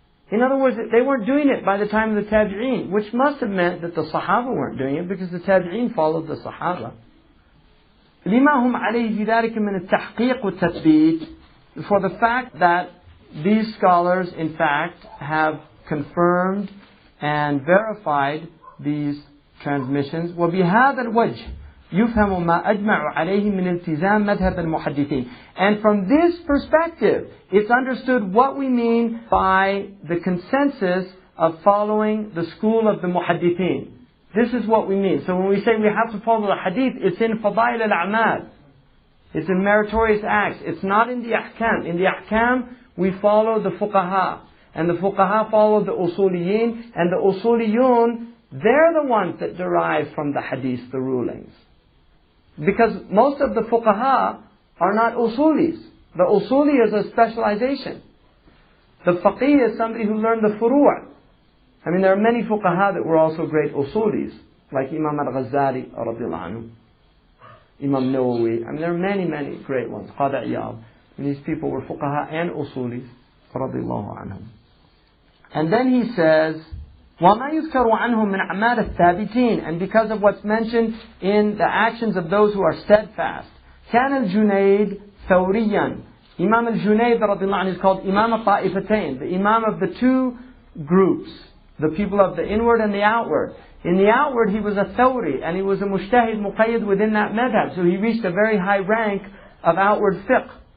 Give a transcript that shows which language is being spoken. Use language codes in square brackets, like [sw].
[en] In other words, they weren't doing it by the time of the tabi'een, which must have meant that the Sahaba weren't doing it, because the tabi'een followed the Sahaba. [ar] لما هم عليه في ذلك من التحقيق والتثبيت, [en] for the fact that these scholars in fact have confirmed and verified these transmissions. [ar] وبهذا الوجه يفهم ما أجمع عليه من التزام مذهب المحدثين. [en] And from this perspective, it's understood what we mean by the consensus of following the school of the muhaddithin. This is what we mean. So when we say we have to follow the hadith, it's in Fadail al-A'mal. It's in meritorious acts. It's not in the ahkam. In the ahkam, we follow the fuqaha. And the fuqaha follow the usuliyin. And the usuliyun, they're the ones that derive from the hadith, the rulings. Because most of the fuqaha are not usulis. The usuli is a specialization. The faqih is somebody who learned the furu'. I mean, there are many fuqaha that were also great usulis, like Imam al-Ghazali, radiallahu anhu, Imam Nawawi. I mean, there are many, many great ones. Qadi Iyad. And these people were fuqaha and usulis, radiallahu anhum. And then he says, [ar] وَمَا يُذْكَرُ عَنْهُمْ مِنْ أَعْمَالِ الثَّابِتِينَ. [en] And because of what's mentioned in the actions of those who are steadfast. [ar] كان الجنيد ثوريا. [en] Imam al-Junayd radiallahu anhu is called Imam al-Ta'ifatain, the Imam of the two groups, the people of the inward and the outward. In the outward he was a Thawri, and he was a Mujtahid Muqayyid within that madhab, so he reached a very high rank of outward fiqh.